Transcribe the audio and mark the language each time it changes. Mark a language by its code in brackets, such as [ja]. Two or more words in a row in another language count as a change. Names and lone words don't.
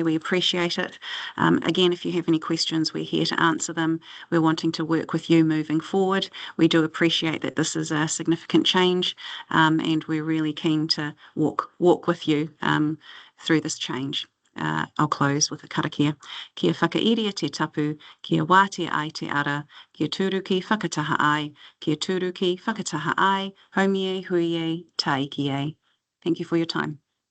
[en] We appreciate it. Again, if you have any questions, we're here to answer them. We're wanting to work with you moving forward. We do appreciate that this is a significant change, and we're really keen to walk with you through this change. I'll close with a karakia. [mi] Kia whakairia te tapu, kia wātea ai te ara, kia tūruki whakataha ai, kia tūruki whakataha ai, haumie huie taiki ai. [en] Thank you for your time.